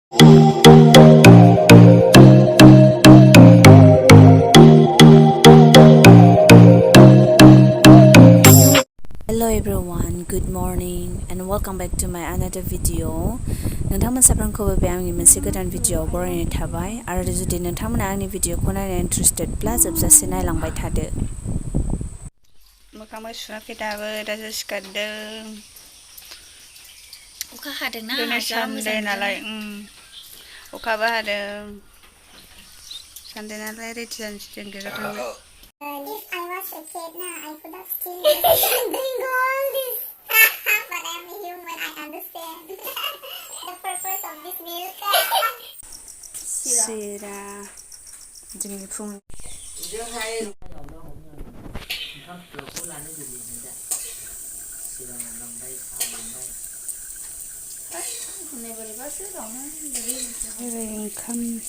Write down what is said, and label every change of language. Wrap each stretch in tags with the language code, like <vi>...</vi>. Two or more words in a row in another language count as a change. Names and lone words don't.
<en>Hello everyone, good morning and welcome back to my another video.</en> <brx>नोंथांमोन साफ्रोमखौबो बे आंनि मोनसे गोदान भिडियोआव बरायनाय थाबाय आरो जुदि नोंथांमोना आंनि भिडियोखौ नायनो इन्ट्रेस्टेडब्ला जोबजासे नायलांबाय थादो। मोखांबो सुवाखै दाबो दासो सिखारदों। अखा हादोंना दिनै सानदे नालाय अखाबो हादों। सानदे नालाय रेडि जानोसै जों गेजेराव थांनो।</brx> <en>If I was a kid now, I could have still drink all this. But I'm a human, I understand the purpose of this milk.</en> <brx>Sira जोंनि फुं ओंखाम</brx>